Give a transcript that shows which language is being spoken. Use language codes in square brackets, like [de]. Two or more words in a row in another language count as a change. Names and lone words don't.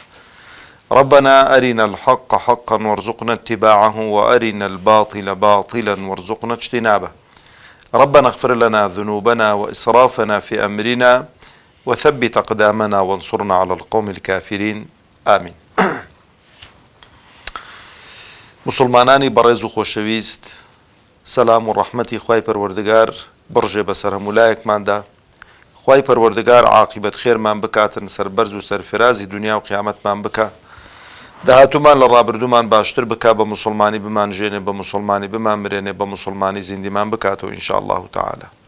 [ar] ربنا أرنا الحق حقا وارزقنا اتباعه، وأرنا الباطل باطلا وارزقنا اجتنابه. ربنا اغفر لنا ذنوبنا وإسرافنا في أمرنا، وثبت أقدامنا وانصرنا على القوم الكافرين. آمين. [ckb] مسلمانانی بەڕێز و خۆشەویست، سەلام و ڕەحمەتی خوای پەروەردگار بڕژێ بەسەر هەموولایەکماندا. خوای پەروەردگار عاقبەت خێرمان بکاتن، سەربەرز و سەرفرازی دنیا و قیامەتمان بکە، داهاتوومان لە ڕابردوومان باشتر بکە، بە مسلمانی بمانژێنێ، بە مسلمانی بمانمرێنێ، بە مسلمانی زیندیمان بکاتەوە [ar] ئینشاء الله تعالى.